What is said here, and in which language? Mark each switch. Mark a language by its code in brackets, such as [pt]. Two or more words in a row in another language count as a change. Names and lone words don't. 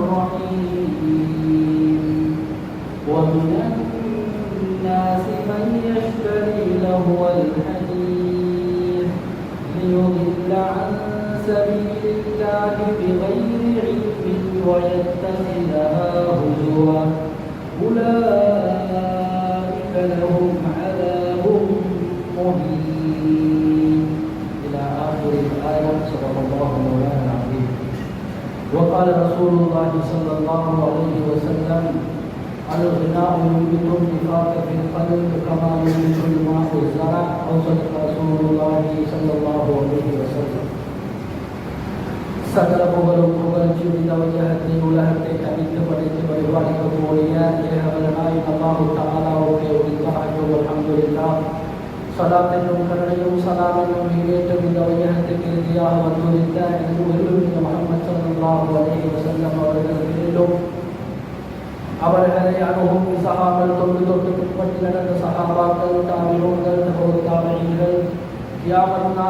[ar] الرحيم ومن الناس من يشتري لهو الحديث ليضل عن سبيل الله بغير علم ويتخذها هزوا أولئك لهم عذاب مهين إلى آخر الآية صدق الله مولانا العظيم. وقال رسول الله صلى الله عليه وسلم الغناء ينبت النفاق في القلب كما ينبت الماء الزرع أو صدق رسول الله صلى الله عليه وسلم. [ta] சகல புகழும் புகழ்ச்சியும் இந்த வையகத்தை உலகத்தை கணித்து படைத்து பரிபாலிக்கக்கூடிய ஏகவலனாய் அல்லாஹு தஆலாவுடைய உரித்தாஹு அல்ஹம்துலில்லாஹ். ஸலாத் என்னும் கருணையும் ஸலாம் என்னும் ஈடேற்றம் இந்த வையகத்துக்கு இறுதியாக வந்துள்ள எனது உயிரிழந்த முஹம்மது [ar] صلى الله عليه وسلم [ta] அவர்கள் மேலும் அவர்களை அணுகும் சஹாபாக்கள் தொண்டு தொட்டு பின்பற்றி நடந்த சஹாபாக்கள் தாபிஊன்கள் தாபிஈன்கள் கியாமத் நாள்